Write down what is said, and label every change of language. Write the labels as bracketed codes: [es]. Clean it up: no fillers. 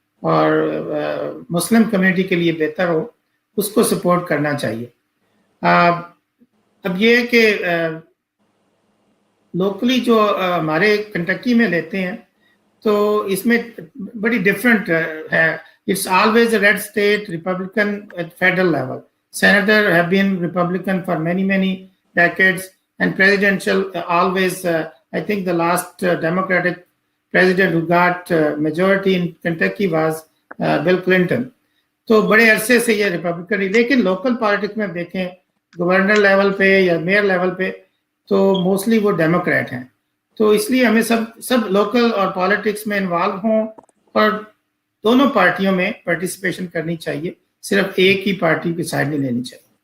[ur] اور مسلم کمیونٹی کے لیے بہتر ہو اس کو سپورٹ کرنا چاہیے. اب یہ کہ لوکلی جو ہمارے کنٹکی میں لیتے ہیں تو اس میں بڑی ڈفرینٹ ہے. [en] It's always a red state Republican at federal level. Senator have been Republican for many decades and presidential always I think the last Democratic president who got majority in Kentucky was Bill Clinton. [ur] تو بڑے عرصے سے یہ Republican ہی, لیکن local politics میں دیکھیں governor level پہ یا میئر لیول پہ تو موسٹلی وہ ڈیموکریٹ ہیں. تو اس لیے ہمیں سب لوکل اور پالیٹکس میں انوالو ہوں اور دونوں پارٹیوں میں پارٹیسپیشن کرنی چاہیے, صرف ایک ہی پارٹی کی سائڈ نہیں لینی چاہیے.